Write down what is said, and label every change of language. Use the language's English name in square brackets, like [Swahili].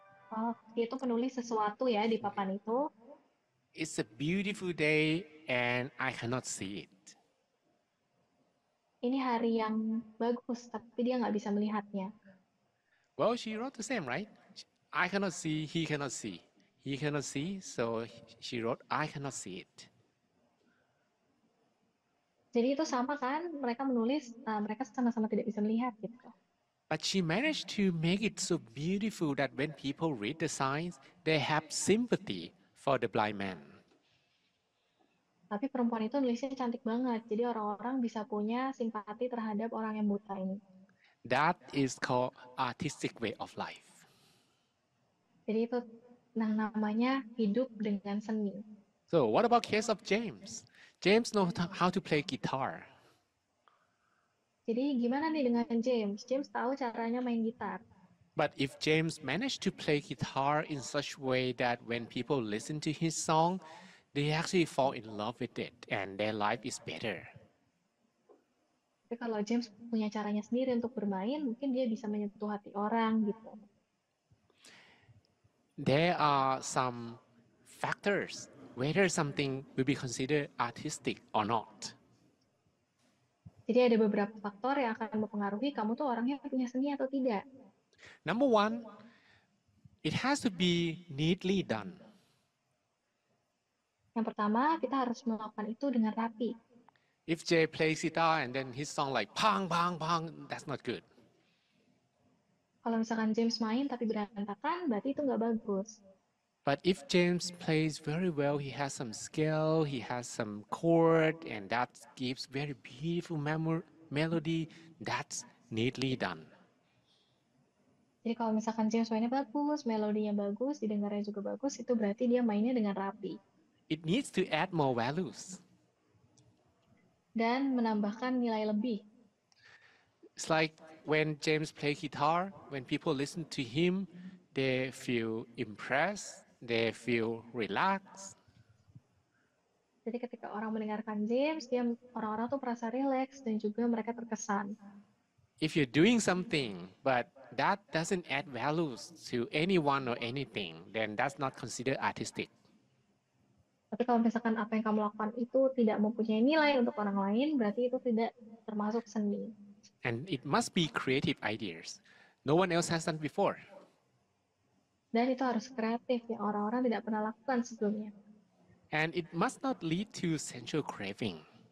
[Indonesian] Oh, dia itu penulis sesuatu ya di papan itu. [English] It's a beautiful day and I cannot see it. [Indonesian] Ini hari yang bagus, tapi dia nggak bisa melihatnya. [English] Well, she wrote the same, right? I cannot see, he cannot see. He cannot see, so she wrote, I cannot see it. [Indonesian] Jadi itu sama kan, mereka menulis, mereka sama-sama tidak bisa melihat gitu. [English] But she managed to make it so beautiful that when people read the signs, they have sympathy for the blind man. [Indonesian] Tapi perempuan itu nulisnya cantik banget, jadi orang-orang bisa punya simpati terhadap orang yang buta ini. [English] That is called artistic way of life. [Indonesian] Jadi itu namanya hidup dengan seni. [English] So what about case of James? James knows how to play guitar. [Indonesian] Jadi gimana nih dengan James? James tahu caranya main gitar. [English] But if James managed to play guitar in such way that when people listen to his song, they actually fall in love with it and their life is better. [Indonesian] Tapi kalau James punya caranya sendiri untuk bermain, mungkin dia bisa menyentuh hati orang gitu. [English] There are some factors whether something will be considered artistic or not. [Indonesian] Jadi ada beberapa faktor yang akan mempengaruhi kamu tuh orangnya punya seni atau tidak. [English] Number one, it has to be neatly done. [Indonesian] Yang pertama, kita harus melakukan itu dengan rapi. [English] If Jay plays guitar and then his song like pang, pang, pang, that's not good. [Indonesian] Kalau misalkan James main tapi berantakan, berarti itu nggak bagus. [English] But if James plays very well, he has some skill, he has some chord, and that gives very beautiful melody, that's neatly done. [Indonesian] Jadi kalau misalkan James mainnya bagus, melodinya bagus, didengarnya juga bagus, itu berarti dia mainnya dengan rapi. [English] It needs to add more values. [Indonesian] Dan menambahkan nilai lebih. [English] It's like when James plays guitar, when people listen to him, they feel impressed, they feel relaxed. [Indonesian] Jadi ketika orang mendengarkan James, orang-orang tuh merasa rileks dan juga mereka terkesan. [English] If you're doing something, but that doesn't add values to anyone or anything, then that's not considered artistic. [Indonesian] Tapi kalau misalkan apa yang kamu lakukan itu tidak mempunyai nilai untuk orang lain, berarti itu tidak termasuk seni. [English] And it must be creative ideas. No one else has done before. [Indonesian] Dan itu harus kreatif yang orang-orang tidak pernah lakukan sebelumnya. [English] And it must not lead to sensual craving.